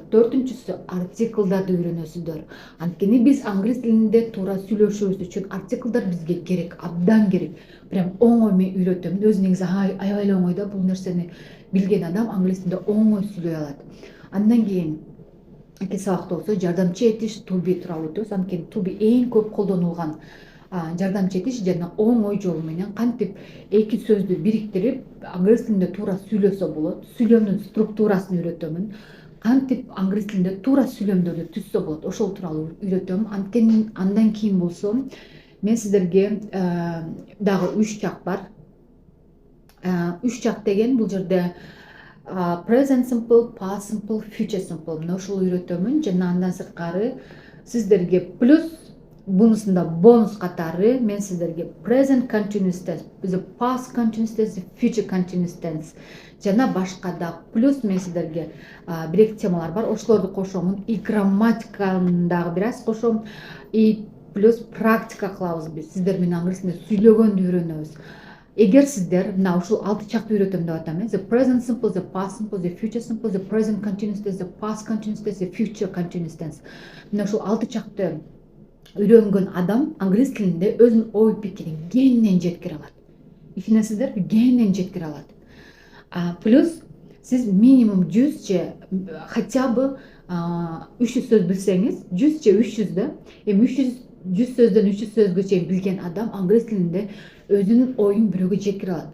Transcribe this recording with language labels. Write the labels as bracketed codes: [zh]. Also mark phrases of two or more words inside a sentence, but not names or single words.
[ky] Төртүнчүсү артиклдарды үйрөнөсүздөр. Анткени биз англис тилинде туура сүйлөшүүбүз үчүн артиклдар бизге керек, абдан керек. Прям оңой мен үйрөтөм. Өзү негизи аябай оңой да, бул нерсени билген адам англис тилинде оңой сүйлөй алат. Андан кийин эки сабакта болсо жардамчы этиш [en] to be [ky] тууралуу өтөбүз. Анткени [en] to be [ky] эң көп колдонулган жардамчы этиш жана оңой жол менен кантип эки сөздү бириктирип англис тилинде туура сүйлөсө болот. Сүйлөмдүн структурасын үйрөтөмүн. Кантип англис тилинде туура сүйлөмдөрдү түзсө болот, ошол тууралуу үйрөтөм. Андан кийин болсо мен сиздерге дагы 3 жак бар. 3 жак деген бул жерде [en] present simple, past simple, future simple. [ky] Мына ушул үйрөтөмүн жана андан сырткары сиздерге плюс бунусунда бонус катары мен сиздерге [en] present continuous tense, the past continuous tense, the future continuous tense [ky] жана башка да плюс мен сиздерге бир-эки темалар бар. Ошолорду кошомун. И грамматиканы дагы бир аз кошом. И плюс практика кылабыз биз. Сиздер менен англис тилинде сүйлөгөндү үйрөнөбүз. Эгер сиздер мына ушул 6 чакты үйрөтөм деп атам. [en] The present simple, the past simple, the future simple, the present continuous tense, the past continuous tense, the future continuous tense. [ky] Мына ушул 6 чакты үйрөнгөн адам англис тилинде өзүнүн ой пикирин кеңинен жеткире алат. Ишенесиздер, кеңинен жеткире алат. Плюс сиз минимум 100 же [ru] хотя бы [ky] 300 сөз билсеңиз, 100 же 300 да, эми 100 сөздөн 300 сөзгө чейин билген адам англис тилинде өзүнүн оюн бирөөгө жеткире алат.